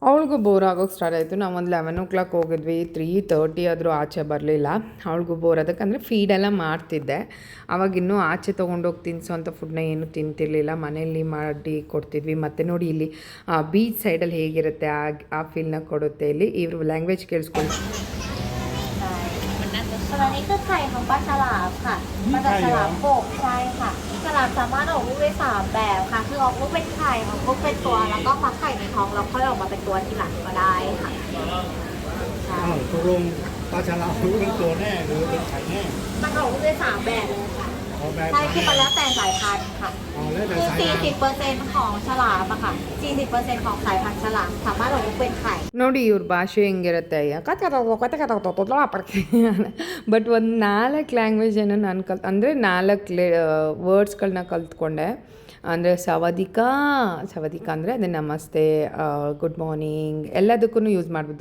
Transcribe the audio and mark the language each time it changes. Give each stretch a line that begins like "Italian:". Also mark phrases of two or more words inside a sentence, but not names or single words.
Kannada: ಅವಳಿಗೂ ಬೋರ್ ಆಗೋಕ್ಕೆ ಸ್ಟಾರ್ಟ್ ಆಯಿತು. ನಾವು ಒಂದು 11 ಹೋಗಿದ್ವಿ, 3:30 ಆದರೂ ಆಚೆ ಬರಲಿಲ್ಲ. ಅವಳಿಗೂ ಬೋರ್ ಅದಕ್ಕಂದರೆ ಫೀಡೆಲ್ಲ ಮಾಡ್ತಿದ್ದೆ. ಅವಾಗಿನ್ನೂ ಆಚೆ ತೊಗೊಂಡೋಗಿ ತಿನ್ನಿಸೋಂಥ ಫುಡ್ನ ಏನು ತಿಂತಿರಲಿಲ್ಲ, ಮನೆಯಲ್ಲಿ ಮಾಡಿ ಕೊಡ್ತಿದ್ವಿ. ಮತ್ತು ನೋಡಿ ಇಲ್ಲಿ
English: beach side
Kannada: ಹೇಗಿರುತ್ತೆ ಆ ಫೀಲ್ನ ಕೊಡುತ್ತೆ. ಇಲ್ಲಿ ಇವ್ರ ಲ್ಯಾಂಗ್ವೇಜ್ ಕೇಳಿಸ್ಕೊಂಡು.
Thai: ส่วนอันนี้คือไข่ของปลาฉลามค่ะมาจากฉลามโบกใช่ค่ะฉลามสามารถออกลูกได้3แบบค่ะคือออกลูกเป็นไข่ออกลูกเป็นตัวแล้วก็ฟักไข่ในท้องแล้วค่อยออกมาเป็นตัวทีหลังก็ได้ค่ะใช่ ตกลงปลาฉลามเป็นตัวแน่หรือเป็นไข่แน่ มันออกลูกได้3แบบเลยค่ะ เอาแบบ ใช่คือมันแล้วแต่สายพันธุ์ค่ะ เอาแล้วแต่ คือ สายพันธุ์ 40% ของฉลามอะค่ะ 40% ของสายพันธุ์ฉลามสามารถออกลูกเป็นไข่
Kannada: ನೋಡಿ ಇವ್ರ ಭಾಷೆ ಹೆಂಗಿರುತ್ತೆ ಬಟ್ ಒಂದು 4 ಲ್ಯಾಂಗ್ವೇಜನ್ನು ನಾನು ಅಂದರೆ 4 ವರ್ಡ್ಸ್ಗಳನ್ನ ಕಲ್ತ್ಕೊಂಡೆ. ಅಂದರೆ ಸವದಿಕಾ ಅಂದರೆ ಅದೇ ನಮಸ್ತೆ,
English: good morning
Kannada: ಎಲ್ಲದಕ್ಕೂ ಯೂಸ್ ಮಾಡ್ಬೋದು.